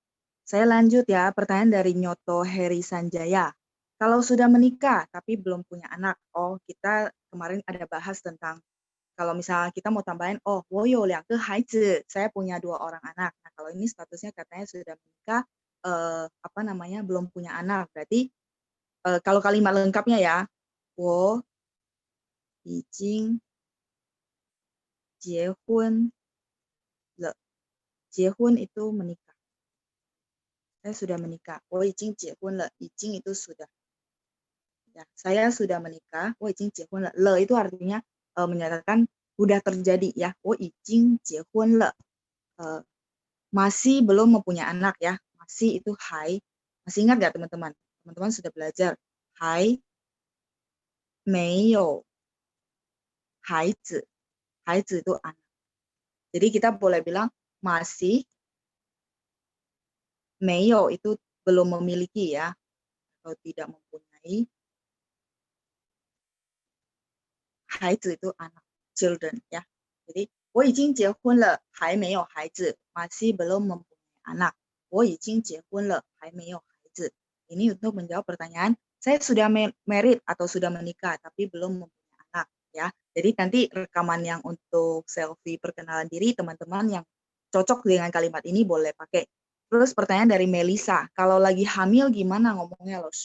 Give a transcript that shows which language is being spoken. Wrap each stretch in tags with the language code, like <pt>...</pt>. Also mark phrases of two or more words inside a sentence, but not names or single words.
<id>Saya lanjut ya, pertanyaan dari Nyoto Heri Sanjaya. Kalau sudah menikah tapi belum punya anak, oh kita kemarin ada bahas tentang kalau misalnya kita mau tambahin,</id> <zh>oh, 我有两个孩子,</zh> <id>saya punya 2 orang anak. Nah, kalau ini statusnya katanya sudah menikah, apa namanya, belum punya anak. Berarti, kalau kalimat lengkapnya ya,</id> <zh>我已经结婚了.</zh> <id>结婚 itu menikah. Saya sudah menikah.</id> <zh>我已经结婚了.</zh> <id>已经 itu sudah. Ya, saya sudah menikah.</id> <zh>我已经结婚了.</zh> <id>Le itu artinya menyatakan sudah terjadi ya.</id> <zh>我已经结婚了.</zh> <id>Masih belum mempunyai anak ya. Masih itu hai. Masih ingat nggak teman-teman? Teman-teman sudah belajar.</id> <zh>Hai 没有孩子.</zh> <id>孩子 itu anak. Jadi kita boleh bilang masih 没有 itu belum memiliki ya. Atau tidak mempunyai. 孩子 itu anak. Children ya. Jadi</id> <zh>我已经结婚了还没有孩子.</zh> <id>Masih belum mempunyai anak.</id> <zh>我已经结婚了还没有孩子.</zh> <id>Ini untuk menjawab pertanyaan, saya sudah married atau sudah menikah tapi belum mempunyai anak ya. Jadi nanti rekaman yang untuk selfie perkenalan diri teman-teman yang cocok dengan kalimat ini boleh pakai. Terus pertanyaan dari Melisa, kalau lagi hamil gimana ngomongnya loh?</id>